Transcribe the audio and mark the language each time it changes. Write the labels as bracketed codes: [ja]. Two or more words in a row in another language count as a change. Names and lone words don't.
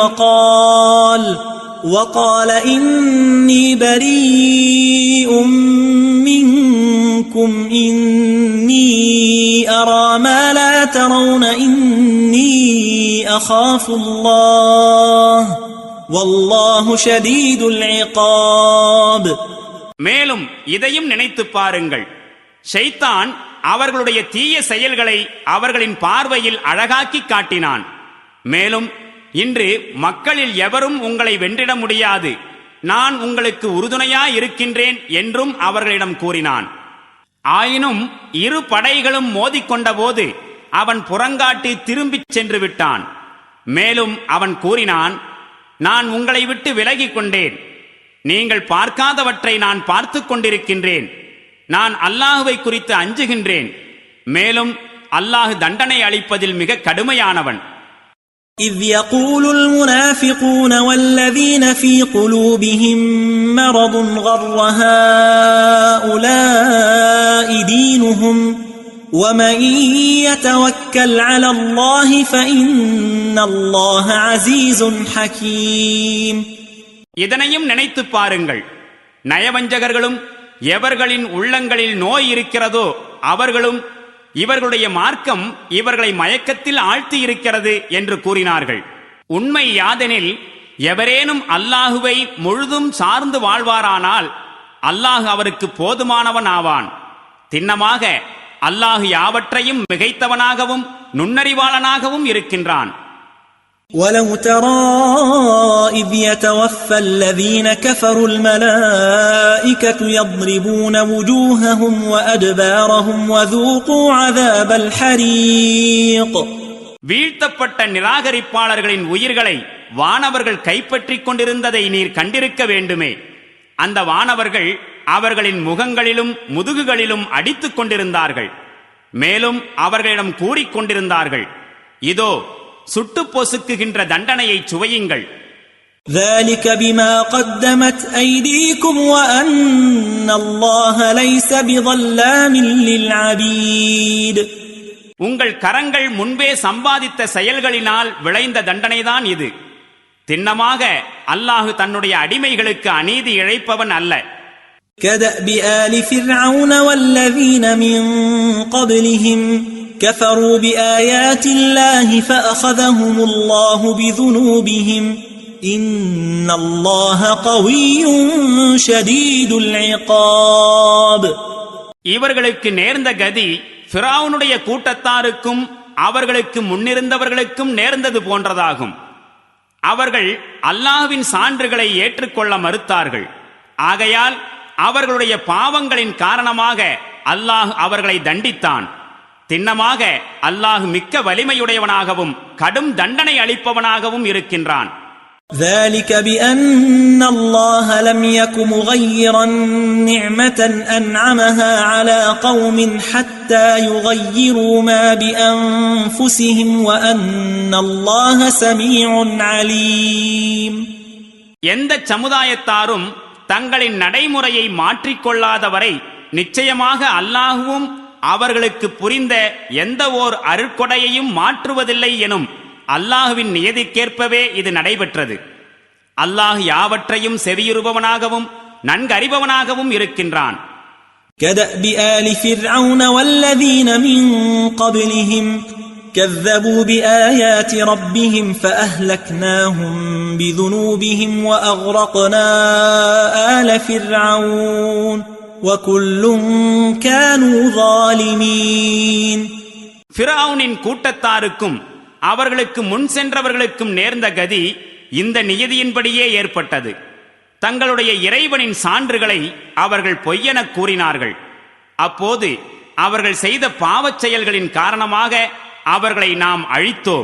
[ar] وقال إني بريء منكم إني أرى ما لا ترون إني أخاف الله والله شديد العقاب. [ta] மேலும் இதையும் நினைத்து பாருங்கள், ஷைத்தான் அவர்களுடைய தீய செயல்களை அவர்களின் பார்வையில் அழகாக்கி காட்டினான். மேலும் இன்று மக்களில் எவரும் உங்களை வென்றிட முடியாது, நான் உங்களுக்கு உறுதுணையாய் இருக்கின்றேன் என்றும் அவர்களிடம் கூறினான். ஆயினும் இரு படைகளும் மோதிக்கொண்ட போது அவன் புறங்காட்டி திரும்பிச் சென்று விட்டான். மேலும் அவன் கூறினான், நான் உங்களை விட்டு விலகிக் கொண்டேன், நீங்கள் பார்க்காதவற்றை நான் பார்த்து கொண்டிருக்கின்றேன், நான் அல்லாஹுவை குறித்து அஞ்சுகின்றேன், மேலும் அல்லாஹ் தண்டனை அளிப்பதில் மிக கடுமையானவன். [ar] إذ يقول المنافقون والذين في قلوبهم مرض غر هؤلاء دينهم ومن يتوكل على الله فإن الله عزيز حكيم. [ta] இதனையும் நினைத்து பாருங்கள், நயவஞ்சகர்களும் எவர்களின் உள்ளங்களில் நோய் இருக்கிறதோ அவர்களும் இவர்களுடைய மார்க்கம் இவர்களை மயக்கத்தில் ஆழ்த்தி இருக்கிறது என்று கூறினார்கள். உண்மை யாதெனில், எவரேனும் அல்லாஹுவை முழுதும் சார்ந்து வாழ்வாரானால் அல்லாஹ் அவருக்கு போதுமானவன் ஆவான். திண்ணமாக அல்லாஹ் யாவற்றையும் மிகைத்தவனாகவும் நுண்ணறிவாளனாகவும் இருக்கின்றான். [ar] وَلَوْ تَرَى إِذْ يَتَوَفَّى الَّذِينَ كَفَرُوا الْمَلَائِكَةُ يَضْرِبُونَ وُجُوهَهُمْ وَأَدْبَارَهُمْ وَذُوقُوا عَذَابَ الْحَرِيقِ. [ta] வீழ்த்தப்பட்ட நிராகரிப்பாளர்களின் உயிர்களை வானவர்கள் கைப்பற்றிக் கொண்டிருந்ததை நீர் கண்டிருக்க வேண்டுமே. அந்த வானவர்கள் அவர்களின் முகங்களிலும் முதுகுகளிலும் அடித்துக் கொண்டிருந்தார்கள். மேலும் அவர்களிடம் கூறிக்கொண்டிருந்தார்கள், இதோ சுட்டு பொசுக்குகின்ற தண்டனையை சுவையுங்கள். [ar] ذَلِكَ بِمَا قَدَّمَتْ أَيْدِيكُمْ وَأَنَّ اللَّهَ لَيْسَ بِظَلَّامٍ لِلْعَبِيدِ. [ta] உங்கள் கரங்கள் முன்பே சம்பாதித்த செயல்களினால் விளைந்த தண்டனைதான் இது. திண்ணமாக அல்லாஹ் தன்னுடைய அடிமைகளுக்கு அநீதி இழைப்பவன் அல்ல. [ar] كَدَأْبِ آلِ فِرْعَوْنَ وَالَّذِينَ مِنْ قَبْلِهِمْ كفروا بآيات الله فأخذهم الله بذنوبهم إن الله قوي شديد العقاب. [ta] இவர்களுக்கு நேர்ந்த கதி ஃபிரௌனுடைய கூட்டத்தாருக்கும் அவர்களுக்கு முன்னிருந்தவர்களுக்கும் நேர்ந்தது போன்றதாகும். அவர்கள் அல்லாஹ்வின் சான்றுகளை ஏற்றுக்கொள்ள மறுத்தார்கள். ஆகையால் அவர்களுடைய பாவங்களின் காரணமாக அல்லாஹ் அவர்களை தண்டித்தான். திண்ணமாக அல்லாஹ் மிக்க வலிமையுடையவனாகவும் கடும் தண்டனை அளிப்பவனாகவும் இருக்கின்றான். [ar] ذلك بأن الله لم يك مغيرا نعمة أنعمها على قوم حتى يغيروا ما بأنفسهم وأن الله سميع عليم. [ta] எந்த சமுதாயத்தாரும் தங்களின் நடைமுறையை மாற்றிக்கொள்ளாதவரை நிச்சயமாக அல்லாஹுவும் அவர்களுக்கு புரிந்த எந்த ஓர் அருட்கொடையையும் மாற்றுவதில்லை எனும் அல்லாஹுவின் நியதிக்கேற்பவே இது நடைபெற்றது. அல்லாஹ் யாவற்றையும் செவியுறுபவனாகவும் நன்கறிபவனாகவும் இருக்கின்றான். [ar] كدأب آل فرعون والذين من قبلهم كذبوا بآيات ربهم فأهلكناهم بذنوبهم وأغرقنا آل فرعون وَكُلٌّ كَانُوا ظَالِمِينَ. [ta] ஃபிரௌனின் கூட்டத்தாருக்கும் அவர்களுக்கு முன் சென்றவர்களுக்கும் நேர்ந்த கதி இந்த நியதியின்படியே ஏற்பட்டது. தங்களுடைய இறைவனின் சான்றுகளை அவர்கள் பொய்யென கூறினார்கள். அப்போது அவர்கள் செய்த பாவச் செயல்களின் காரணமாக அவர்களை நாம் அழித்தோம்.